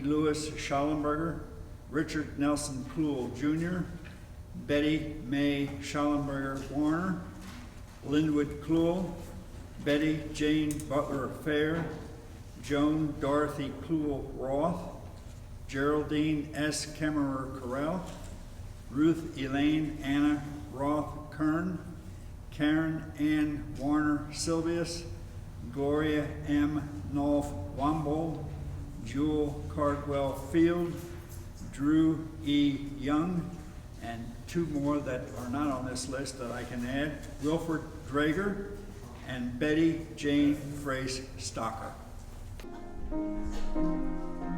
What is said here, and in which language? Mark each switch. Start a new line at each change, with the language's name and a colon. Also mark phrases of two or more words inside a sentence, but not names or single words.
English: Lewis Schallenberger, Richard Nelson Clewell Jr., Betty May Schallenberger Warner, Linwood Clewell, Betty Jane Butler Fair, Joan Dorothy Clewell Roth, Geraldine S. Kemmerer Carell, Ruth Elaine Anna Roth Kern, Karen Ann Warner Silvius, Gloria M. Nolf Wombold, Jewel Cardwell Field, Drew E. Young, and two more that are not on this list that I can add, Wilford Drager and Betty Jane Frace Stocker.